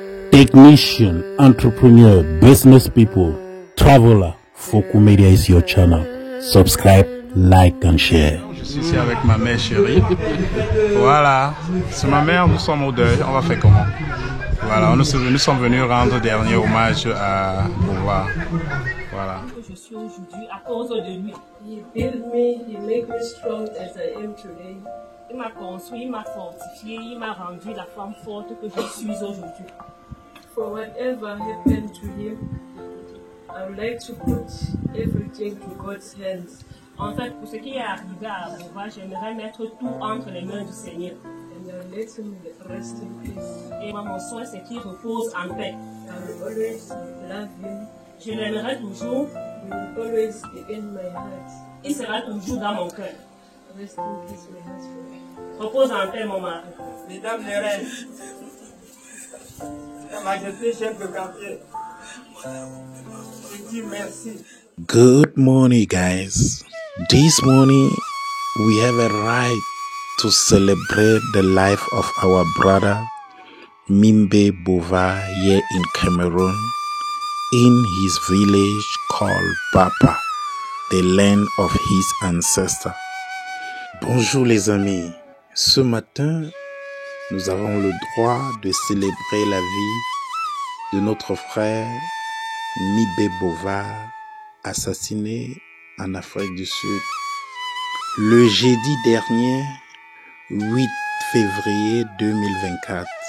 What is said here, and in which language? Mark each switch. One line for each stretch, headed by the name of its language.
English: Technician, entrepreneur, business people, traveler, Foku Media is your channel. Subscribe, like and share.
French: Je suis ici avec ma mère chérie. Voilà, c'est ma mère, nous sommes au deuil. On va faire comment? Voilà, nous sommes venus rendre dernier hommage à Bova. Voilà. Je suis aujourd'hui à cause de lui.
English: He built me, he made me strong as I am today.
French: Il m'a construit, il m'a fortifié, il m'a rendu la femme forte que je suis aujourd'hui.
English: For whatever happened to him, I would like to put everything to God's hands.
French: En fait, pour ce qui est arrivé à Bova, j'aimerais mettre tout entre les mains du Seigneur.
English: And I let him rest in peace.
French: Et moi, mon souhait, c'est qu'il repose en paix.
English: I will always love him.
French: Je l'aimerai toujours.
English: He will always be in my heart.
French: Il sera toujours dans mon cœur.
English: Rest in peace, my husband.
French: Repose en paix, mon mari. Mesdames les reines, la majesté chef de quartier, je dis merci.
English: Good morning, guys. This morning, we have a right to celebrate the life of our brother Mimbe Bova here in Cameroon, in his village called Bapa, the land of his ancestors.
French: Bonjour les amis. Ce matin, nous avons le droit de célébrer la vie de notre frère Mimbe Bova, assassiné en Afrique du Sud le jeudi dernier, 8 février 2024.